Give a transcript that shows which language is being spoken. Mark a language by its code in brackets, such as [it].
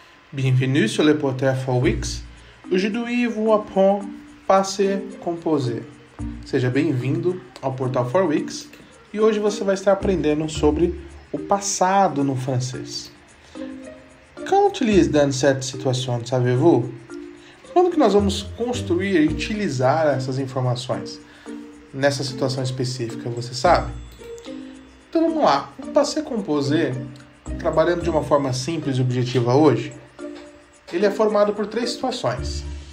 [fr] Bienvenue sur le portail ForWix. Aujourd'hui, vous apprends passé composé. [pt] Seja bem-vindo ao portal ForWix e hoje você vai estar aprendendo sobre o passado no francês. [fr] Quand on utilise dans cette situation, savez-vous? [pt] Quando que nós vamos construir e utilizar essas informações nessa situação específica, você sabe? Então vamos lá. O passé composé, trabalhando de uma forma simples e objetiva hoje, ele é formado por 3 situações.